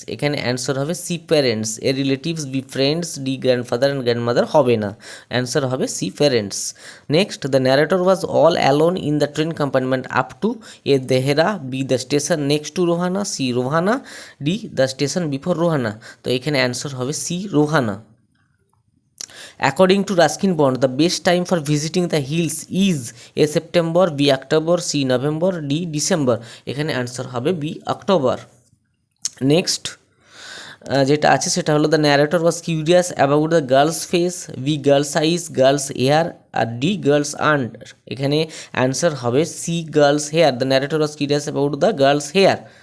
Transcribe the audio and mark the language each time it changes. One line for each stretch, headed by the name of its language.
Bangla: এখানে অ্যান্সার হবে C parents. এর relatives, be friends, D grandfather and grandmother হবে না। অ্যান্সার হবে C parents.
English: Next, the narrator was all alone in the train compartment up to A Dehra, B the station next to Rohana, C Rohana, D the station before Rohana.
Bangla: তো এখানে answer হবে C Rohana.
English: According to Ruskin Bond, the best time for visiting the hills is A September, B October, C November, D December.
Bangla: এখানে answer হবে B October. Next যেটা আছে সেটা হলো
English: The narrator was curious about the girl's face, B girl's eyes, girl's hair, আর D girl's hand.
Bangla: এখানে answer হবে
English: C girl's hair. The narrator was curious about the girl's hair.